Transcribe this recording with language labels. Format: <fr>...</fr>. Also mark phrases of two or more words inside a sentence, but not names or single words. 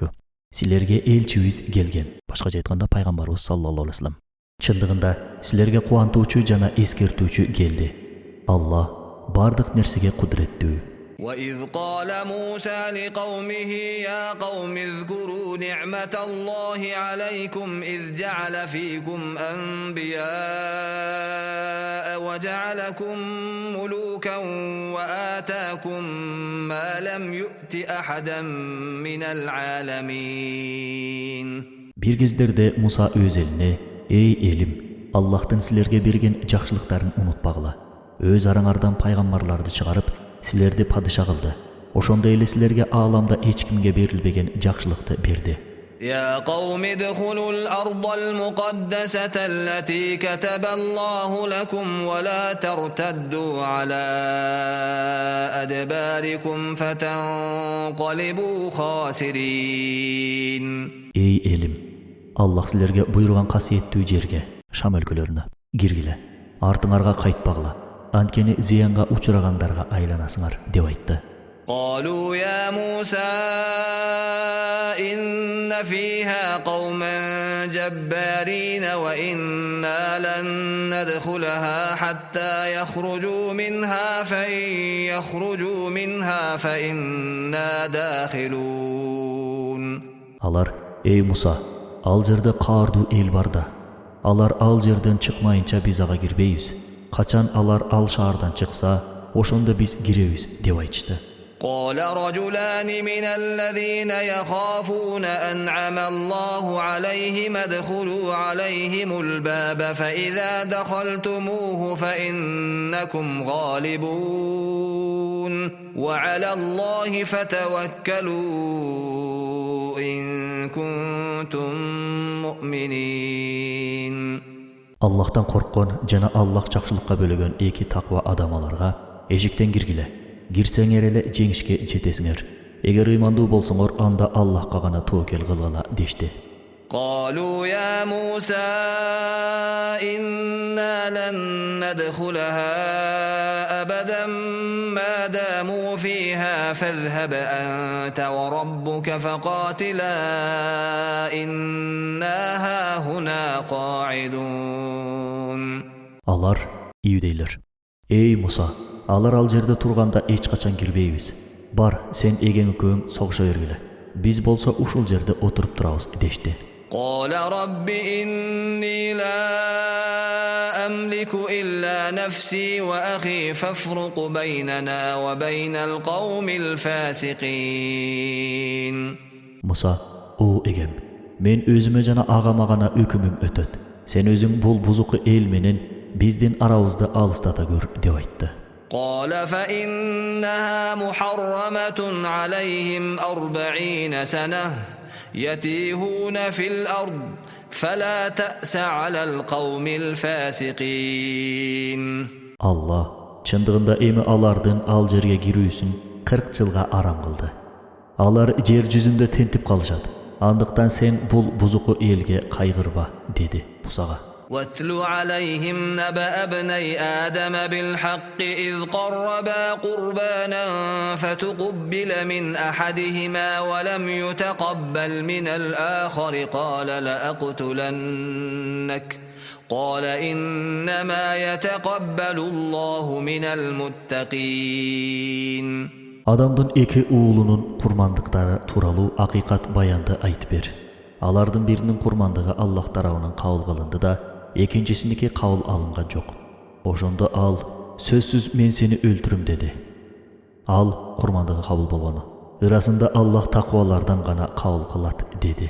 <ky>Силерге элчибиз келген, башкача айтканда пайгамбарыбыз</ky> <ar>صلى الله عليه وسلم.</ar> <ky>Чындыгында силерге кубантуучу жана эскертүүчү келди. Аллах бардык нерсеге кудуреттүү.</ky> <ar>وإذ قال موسى لقومه يا قوم اذكروا نعمة الله عليكم إذ جعل فيكم أنبياء وجعلكم ملوكا وآتاكم ما لم يؤت أحدا من العالمين.</ar> <ky>Bir кездерде Musa өз элине: "Ey элим, Аллахтын силерге берген жакшылыктарын унутпагыла. Өз араңардан пайгамбарларды чыгарып, силерди падыша кылды. Ошондой эле силерге ааламда эч кимге берилбеген жакшылыкты берди."</ky> <ar>يا قوم ادخلوا الأرض المقدسة التي كتب الله لكم ولا ترتدوا على أدباركم فتنقلبوا خاسرين.</ar> <ky>Ey elim, Allah силерге буйруган касиеттүү жерге, Шам өлкөлөрүнө киргиле. Артыңарга кайтпагыла. Анткени зыянга учурагандарга айланасыңар деп айтты.</ky> <ar>قالوا يا موسى إن فيها قوما جبارين وإنا لن ندخلها حتى يخرجوا منها فإن يخرجوا منها فإنا داخلون.</ar> <ky>Алар: "Ey Муса, ал жерде каардуу эл бар да. Алар ал жерден чыкмайынча биз ага кирбейбиз. Качан алар ал шаардан чыкса, ошондо биз киребиз деп айтышты.</ky> <ar>قال رجلان من الذين يخافون أنعم الله عليهم ادخلوا عليهم الباب فإذا دخلتموه فإنكم غالبون وعلى الله فتوكلوا إن كنتم مؤمنين.</ar> <ky>Аллахтан корккон жана Аллах жакшылыкка бөлөгөн эки таква адамаларга эшиктен киргиле. Кирсеңер эле жеңишке жетесиңер. Эгер ыймандуу болсоңор, анда Аллахка гана тоокел кылгыла дешти.</ky> <ar>قالوا يا موسى إنا لن ندخلها أبدا ما داموا فيها فاذهب أنت وربك فقاتلا إنا هاهنا قاعدون.</ar> <ky>Алар иудейлер: "Эй Муса, алар ал жерде турганда эч качан кирбейбиз. Бар, сен эгең экөөң согуша бергиле. Биз болсо ушул жерде отуруп турабыз" дешти.</ky> <ar>قال رب إني لا أملك إلا نفسي وأخي فافرق بيننا وبين القوم الفاسقين.</ar> <ky>Муса: "О эгем, мен өзүмө жана агама гана өкүмүм өтөт. Сен өзүң бул бузуку эл менен биздин арабызды алыстата көр" деп айтты.</ky> <ar>قال فإنها محرمة عليهم 40 سنة يتيهون في الأرض فلا تأس على القوم الفاسقين.</ar> <ky>Алла чындыгында эми алардын ал жерге кирүүсүн 40 жылга арам кылды. Алар жер жүзүндө тентип калышат. Андыктан сен бул бузуку элге кайгырба деди Мусага.</ky> <ar>واتل عليهم نبأ ابني آدم بالحق إذ قربا قربانا فتقبل من أحدهما ولم يتقبل من الآخر قال لأقتلنك قال إنما يتقبل الله من المتقين.</ar> <ky>Адамдын эки уулунун курмандыктары тууралуу акыйкат баянды айтып бер. Алардын биринин курмандыгы Аллах тарабынан кабыл кылынды да, экинчисиники кабыл алынган жок. Ошондо ал сөзсүз мен сени өлтүрөм деди. Ал курмандыгы кабыл болгону. Ырасында Аллах таквалардан гана кабыл кылат деди.</ky>